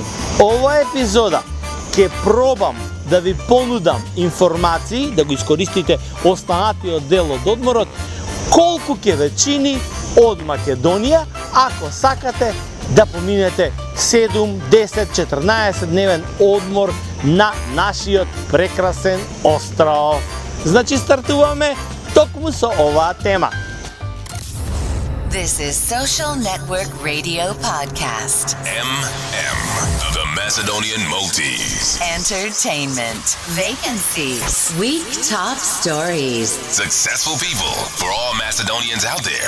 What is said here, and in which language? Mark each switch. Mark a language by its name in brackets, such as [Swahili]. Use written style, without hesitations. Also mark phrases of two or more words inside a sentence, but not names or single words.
[Macedonian] Ова епизода ќе пробам да ви понудам информации, да го искористите останатиот дел од одморот, колку ќе ве чини од Македонија ако сакате да поминете 7, 10, 14 дневен одмор на нашиот прекрасен остров. Значи стартуваме токму со оваа тема. [English] This is Social Network Radio Podcast. MM, the Macedonian Maltese. Entertainment. Vacancies. Week top stories. Successful people for all Macedonians out there.